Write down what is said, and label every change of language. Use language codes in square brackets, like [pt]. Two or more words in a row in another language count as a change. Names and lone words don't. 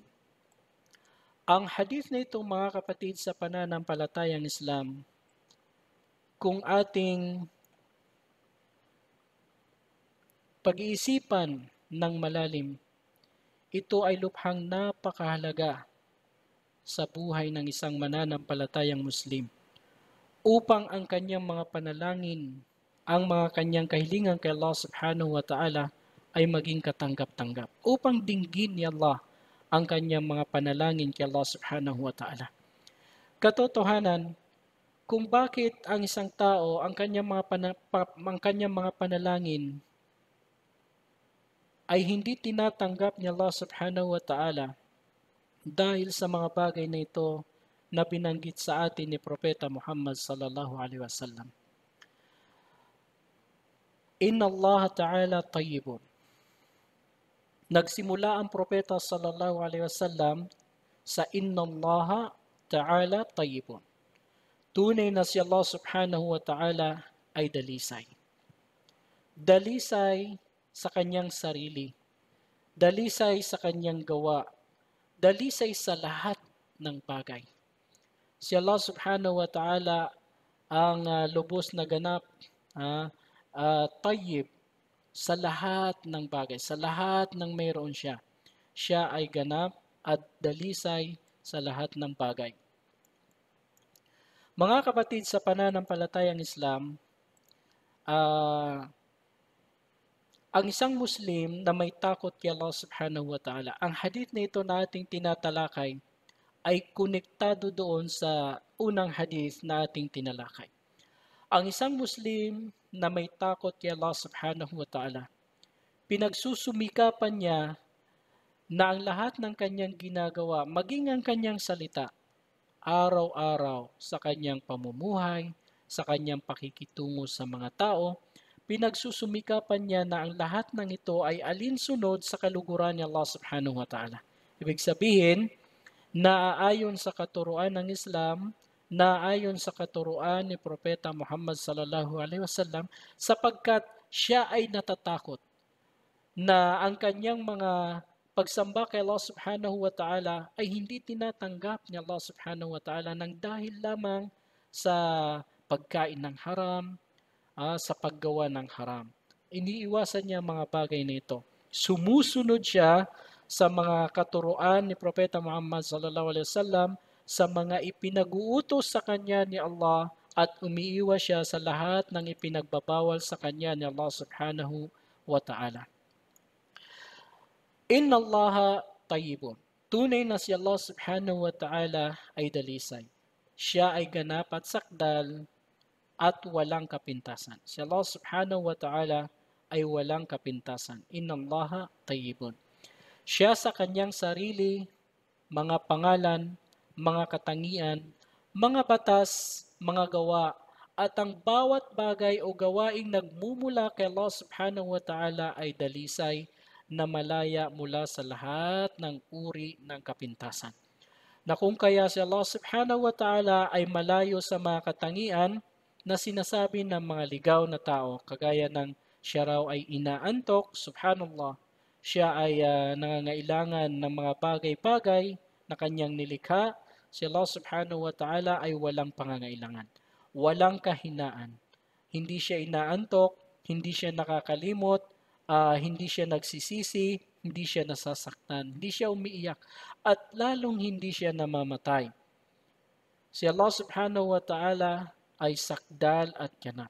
[tl] Ang hadith na ito, mga kapatid, sa pananampalatayang Islam, kung ating pag-iisipan ng malalim, ito ay lubhang napakahalaga sa buhay ng isang mananampalatayang Muslim, upang ang kanyang mga panalangin, ang mga kanyang kahilingan kay [ar] الله سبحانه وتعالى [tl] ay maging katanggap-tanggap. Upang dinggin ni Allah ang kanyang mga panalangin kay [ar] الله سبحانه وتعالى. [tl] Katotohanan, kung bakit ang isang tao, ang kanyang mga panalangin ay hindi tinatanggap ni [ar] الله سبحانه وتعالى [tl] dahil sa mga bagay na ito na binanggit sa atin ni Propeta Muhammad [ar] صلى الله عليه وسلم. إن الله تعالى طيب. [tl] Nagsimula ang Propeta [ar] صلى الله عليه وسلم [tl] sa [ar] إن الله تعالى طيب. [tl] Tunay na si [ar] الله سبحانه وتعالى [tl] ay dalisay. Dalisay sa kanyang sarili. Dalisay sa kanyang gawa. Dalisay sa lahat ng bagay. Si [ar] الله سبحانه وتعالى [tl] ang lubos na ganap, tayyib, sa lahat ng bagay, sa lahat ng mayroon siya. Siya ay ganap at dalisay sa lahat ng bagay. Mga kapatid, sa pananampalatayang Islam, ang isang Muslim na may takot kay [ar] الله سبحانه وتعالى, [tl] ang hadith na ito na ating tinatalakay ay konektado doon sa unang hadith na ating tinalakay. Ang isang Muslim na may takot kay [ar] الله سبحانه وتعالى, [tl] pinagsusumikapan niya na ang lahat ng kanyang ginagawa, maging ang kanyang salita, araw-araw sa kanyang pamumuhay, sa kanyang pakikitungo sa mga tao, pinagsusumikapan niya na ang lahat ng ito ay alinsunod sa kaluguran ni [ar] الله سبحانه وتعالى. [tl] Ibig sabihin, naayon sa katuruan ng Islam, naayon sa katuruan ni Propeta Muhammad [ar] صلى الله عليه وسلم, [tl] sapagkat siya ay natatakot na ang kanyang mga pagsamba kay [ar] الله سبحانه وتعالى [tl] ay hindi tinatanggap ni [ar] الله سبحانه وتعالى [tl] ng dahil lamang sa pagkain ng haram, sa paggawa ng haram. Iniiwasan niya mga bagay na ito. Sumusunod siya sa mga katuruan ni Propeta Muhammad [ar] صلى الله عليه وسلم, [tl] sa mga ipinag-uutos sa kanya ni Allah, at umiiwas siya sa lahat ng ipinagbabawal sa kanya ni [ar] الله سبحانه وتعالى. إن الله طيب. [tl] Tunay na si [ar] الله سبحانه وتعالى [tl] ay dalisay. Siya ay ganap at sakdal at walang kapintasan. Si [ar] الله سبحانه وتعالى [tl] ay walang kapintasan. [ar] إن الله طيب. [tl] Siya sa kanyang sarili, mga pangalan, mga katangian, mga batas, mga gawa, at ang bawat bagay o gawaing nagmumula kay [ar] الله سبحانه وتعالى [tl] ay dalisay na malaya mula sa lahat ng uri ng kapintasan. Na kung kaya si [ar] الله سبحانه وتعالى [tl] ay malayo sa mga katangian na sinasabi ng mga ligaw na tao, kagaya ng siya raw ay inaantok, subhanallah, siya ay nangangailangan ng mga bagay-bagay na kanyang nilikha, si [ar] الله سبحانه وتعالى [tl] ay walang pangangailangan, walang kahinaan. Hindi siya inaantok, hindi siya nakakalimot, hindi siya nagsisisi, hindi siya nasasaktan, hindi siya umiiyak, at lalong hindi siya namamatay. Si [ar] الله سبحانه وتعالى [tl] ay sakdal at ganap.